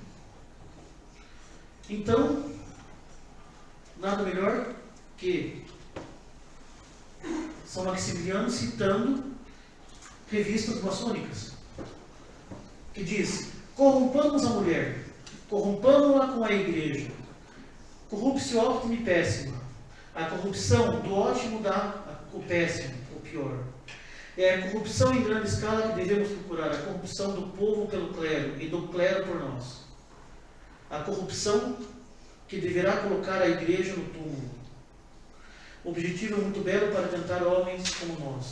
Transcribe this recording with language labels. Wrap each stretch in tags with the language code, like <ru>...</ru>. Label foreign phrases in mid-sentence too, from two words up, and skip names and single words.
<pt>Então, nada melhor que São Maximiliano citando revistas maçônicas, que diz: corrompamos a mulher, corrompamos-la com a igreja.</pt> <la>Corruptio optimi pessima.</la> <pt>A corrupção do ótimo dá o péssimo, o pior. É a corrupção em grande escala que devemos procurar, a corrupção do povo pelo clero e do clero por nós. A corrupção que deverá colocar a igreja no túmulo. O objetivo é muito belo para tentar homens como nós.</pt>